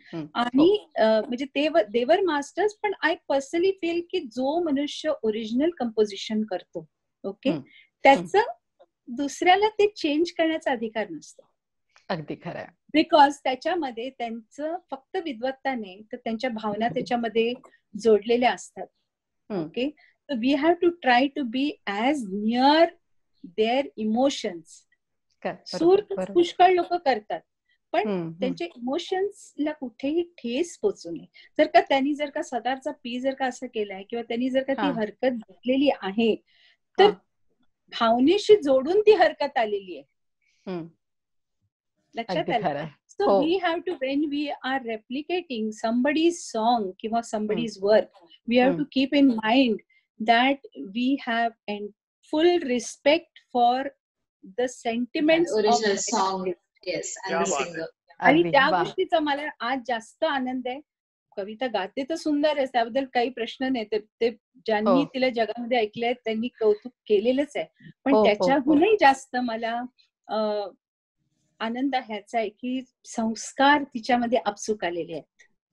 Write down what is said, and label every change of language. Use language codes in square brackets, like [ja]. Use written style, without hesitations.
[mr] आणि म्हणजे [en] they were masters, [mr] पण [en] I personally feel [mr] की जो मनुष्य ओरिजिनल कंपोजिशन करतो, ओके, त्याचं दुसऱ्याला ते चेंज करण्याचा अधिकार नसतो. अगदी खरं. [en] because [mr] त्याच्यामध्ये त्यांचं फक्त विद्वत्ता नाही, तर त्यांच्या भावना त्याच्यामध्ये जोडलेल्या असतात. Okay. [en] So we have to try to be as near their emotions. [mr] सूर पुष्कळ लोक करतात, पण त्यांच्या इमोशन्सला कुठेही ठेस पोचू नये. जर का त्यांनी सदारचा पी जर का असं केलाय किंवा त्यांनी जर का ती हरकत घेतलेली आहे, तर भावनेशी जोडून ती हरकत आलेली आहे. लक्षात आलं? [en] So we have to, when we are replicating somebody's song [mr] किंवा [en] somebody's work, we have to keep in mind that we have full respect for the sentiments of the song. Yes, and the singer. [mr] आणि त्या गोष्टीचा मला आज जास्त आनंद आहे. कविता गाते तर सुंदर आहे, त्याबद्दल काही प्रश्न नाही, ते ज्यांनी तिला जगामध्ये ऐकलंय त्यांनी कौतुक केलेलंच आहे, पण त्याच्याहूनही जास्त मला आनंद ह्याचा आहे की संस्कार तिच्यामध्ये आपसूक आलेले आहेत.